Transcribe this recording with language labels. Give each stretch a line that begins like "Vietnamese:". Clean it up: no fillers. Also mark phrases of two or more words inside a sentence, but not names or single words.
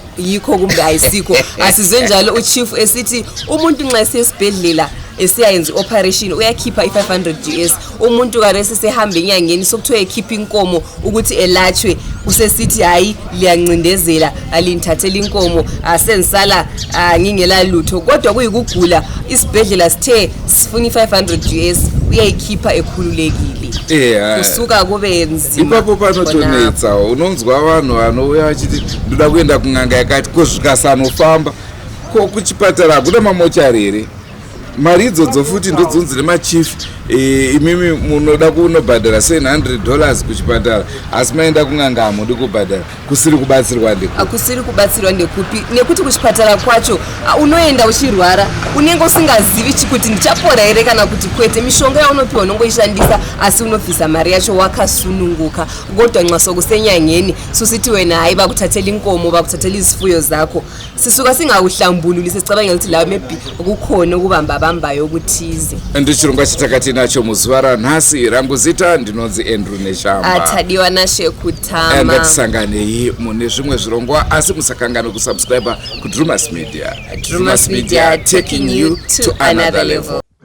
North Ndebele: yikho kumbe ayisikho asizwe njalo uchief esithi umuntu nxa esesibhedlela esiyayenza operation uyakhipha i500 US umuntu karese sehamba enyangeni sokuthiwa ekhipha inkomo ukuthi elatshwe usesithi hayi liyancindezela alinthathela inkomo asensala ngingela lutho kodwa kuyikugula isibhedlela sithe sifuna i500 US uyayikhipha ekhululekile kusuka kube nzima
Shona: ipapo panotonetsa unonzwa vanhu vanouya vachiti ndoda kuenda kung'anga yakati kusvika sanofamba ko kuchipatara hakuna mamochari here mari idzodzo futi ndodzonzi nemachief imimi munoda kunobhadhara $700 kuchipatara asi maenda kung'anga hamudi kubhadhara kusiri kubatsirwa ndekupi akusiri kubatsirwa ndekupi nekuti kuchipatara kwacho unoenda uchirwara unenge usingazivi kuti ndichapora here kana kuti kwete mishonga yaunopiwa unongoishandisa asi unobvisa mari yacho wakasununguka
North Ndebele: kodwa nxa sokusenyangeni susiti wena hayi vakuthathela inkomo vakuthathela izifuyo zakho sisuka singawuhlambululi sesicabanga ukuthi lawo maybe kukhona ukubambabambayo okuthize
Shona: ndichirongwa chitakati nacho muzuva ranhasi rangu zita ndinonzi Andrew Neshamba atadiwa nashekutama ngatisanganei mune zvimwe zvirongwa asi musakangane kusubscribe kuDrewmas Media.
English: Drewmas Media taking you to another level.